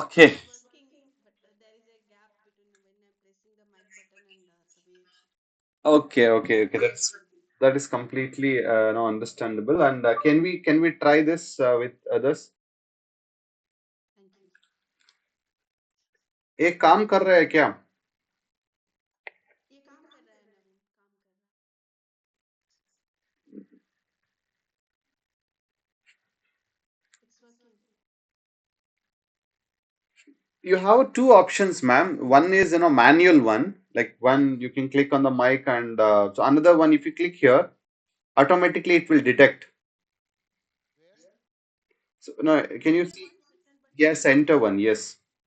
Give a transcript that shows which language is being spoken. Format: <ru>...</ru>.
<en>Okay. is working, but there is a gap between when I'm pressing the mic button and the way. Okay, okay, okay. That is completely no understandable. And can we try this with others? Thank you.</en> <hi>ये काम कर रहा है क्या? ये काम कर रहा है नवीन, काम कर रहा है, it's working.</hi> <en>You have two options, ma'am. One is manual one, like one you can click on the mic, and so another one if you click here, automatically it will detect. Where? So no, can you Enter see? one, different button. Yes, enter one. Yes,</en>